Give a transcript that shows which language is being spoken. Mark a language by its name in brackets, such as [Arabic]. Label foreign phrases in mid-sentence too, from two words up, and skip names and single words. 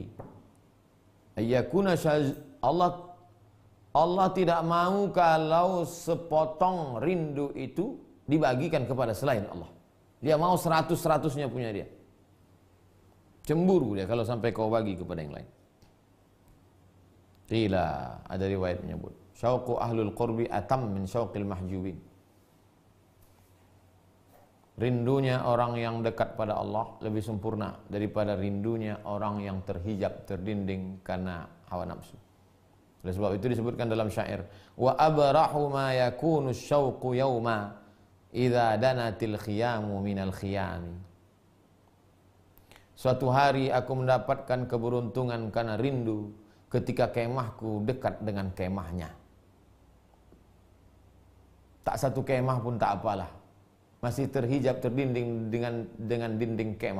[Indonesian] Ayyakuna Allah tidak mau kalau sepotong rindu itu dibagikan kepada selain Allah. Dia mau 100-100-nya punya dia. Cemburu dia kalau sampai kau bagi kepada yang lain. [Arabic] Qila, [Indonesian] ada riwayat menyebut, [Arabic] شوق أهل القرب أتم من شوق المحجوبين. [Indonesian] Rindunya orang yang dekat pada Allah lebih sempurna daripada rindunya orang yang terhijab, terdinding karena hawa nafsu. Oleh sebab itu disebutkan dalam syair, [Arabic] وأبرح ما يكون شوق يوما إذا دنت الخيام من الخيام. [Indonesian] Suatu hari aku mendapatkan keberuntungan karena rindu ketika kemahku dekat dengan kemahnya. Tak satu kemah pun tak apalah, masih terhijab, terdinding dengan dinding kemah.